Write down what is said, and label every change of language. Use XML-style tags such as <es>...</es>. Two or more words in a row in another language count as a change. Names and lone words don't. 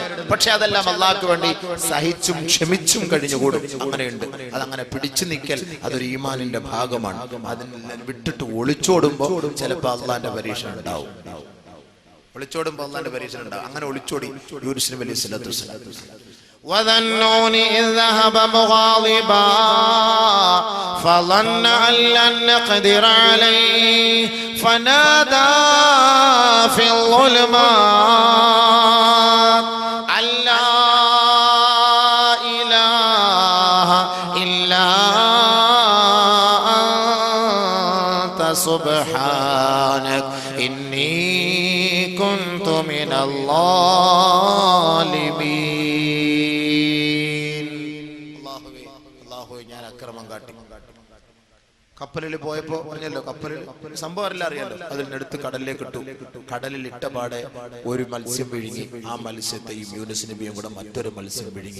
<ml>പക്ഷെ അതെല്ലാം അള്ളാഹ്ക്ക് വേണ്ടി സഹിച്ചും ക്ഷമിച്ചും കഴിഞ്ഞുകൂടും. അങ്ങനെയുണ്ട്. അതങ്ങനെ പിടിച്ചു നിൽക്കൽ അതൊരു ഈമാനിന്റെ ഭാഗമാണ്. അതിനെ വിട്ടിട്ട് ഒളിച്ചോടുമ്പോൾ ചിലപ്പോൾ അള്ളാന്റെ പരീക്ഷ ഉണ്ടാവും. അങ്ങനെ ഒളിച്ചോടി യൂനുസ് നബി</ml> <ar>عليه الصلاة والسلام. وَظَنُّونِ إِذْ ذَهَبَ مُغَاضِبًا فَظَنَّ أَن لَّن نَّقْدِرَ عَلَيْهِ فَنَادَى فِي الظُّلُمَاتِ أَن لَّا إِلَٰهَ إِلَّا أَنتَ سُبْحَانَكَ إِنِّي كُنتُ مِنَ الظَّالِمِينَ.</ar> <ml>കപ്പലിൽ പോയപ്പോ പറഞ്ഞല്ലോ, കപ്പലിൽ സംഭവം അറിയാലോ. അതിനടുത്ത് കടലിലേക്ക് ഇട്ടു. കടലിൽ ഇട്ട പാടെ ഒരു മത്സ്യം വിഴുങ്ങി. ആ മത്സ്യത്തെയും യൂനുസ് നബിയും കൂടെ മറ്റൊരു മത്സ്യം വിഴുങ്ങി.</ml>